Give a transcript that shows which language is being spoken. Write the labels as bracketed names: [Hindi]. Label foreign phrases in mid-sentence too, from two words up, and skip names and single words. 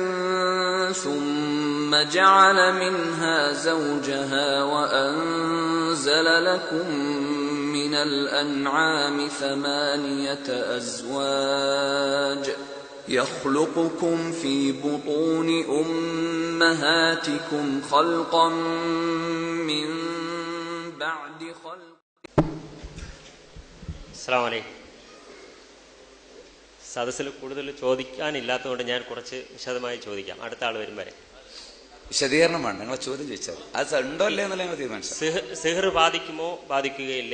[Arabic] ثم جعل منها زوجها وأنزل لكم من الأنعام 8 أزواج يخلقكم في بطون أمهاتكم خلقا من بعد خلق. السلام عليكم. [Malayalam] സദസ്സിൽ കൂടുതൽ ചോദിക്കാനില്ലാത്തതുകൊണ്ട് ഞാൻ കുറച്ച് വിശദമായി ചോദിക്കാം. അടുത്ത ആൾ വരും വരെ വിശദീകരണം വേണ്ട, നിങ്ങളെ ചോദ്യം ചോദിച്ചാൽ അത് ഉണ്ടോ അല്ലേ എന്നല്ല ഞങ്ങൾ തീരുമാനിച്ചു. സിഹർ ബാധിക്കുമോ ബാധിക്കുകയില്ലേ?